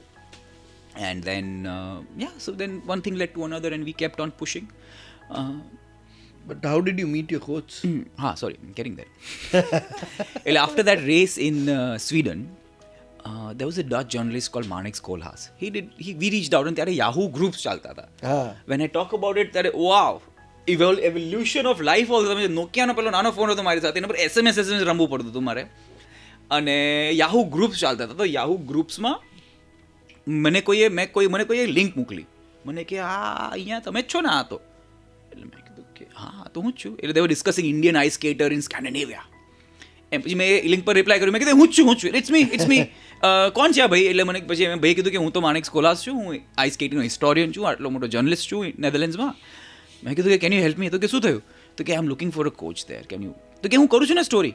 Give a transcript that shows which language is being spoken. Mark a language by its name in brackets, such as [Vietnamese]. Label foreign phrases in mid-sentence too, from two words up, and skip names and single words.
[English] And then so then one thing led to another, and we kept on pushing. But how did you meet your coach? Sorry, I'm getting there. After that race in Sweden, there was a Dutch journalist called Manik Koolhaas. We reached out, and [Gujarati] ત્યારે Yahoo groups ચાલતા હતા. [English] When I talk about it, ત્યારે wow, evolution of life also. [Gujarati] તમે નોકિયાનો પેલો નાનો ફોન હતો મારી સાથે, એના પર SMS રમવું પડતું હતું મારે. અને યાહુ ગ્રુપ્સ ચાલતા હતા. તો યાહુ ગ્રુપ્સમાં મને કોઈએ લિંક મોકલી, મને કે આ અહીંયા તમે જ છો ને આ તો. એટલે મેં કીધું કે હા તો હું જ છું. [English] એટલે they were discussing Indian ice skater in Scandinavia. [Gujarati] એમ પછી મેં લિંક પર રિપ્લાય કર્યું, મેં કીધું હું જ છું, [English] It's me. [Gujarati] કોણ છે આ ભાઈ? એટલે મને પછી મેં ભાઈ કીધું કે હું તો માણેક કોલાસ છું, હું આઈસ સ્કેટિંગનો હિસ્ટોરિયન છું, આટલો મોટો જર્નલિસ્ટ છું નેધરલેન્ડ્સમાં. મેં કીધું કે [English] Can you help me? [Gujarati] તો કે શું થયું? તો કે [English] I am looking for a coach there, can you? [Gujarati] તો કે હું કરું છું ને સ્ટોરી.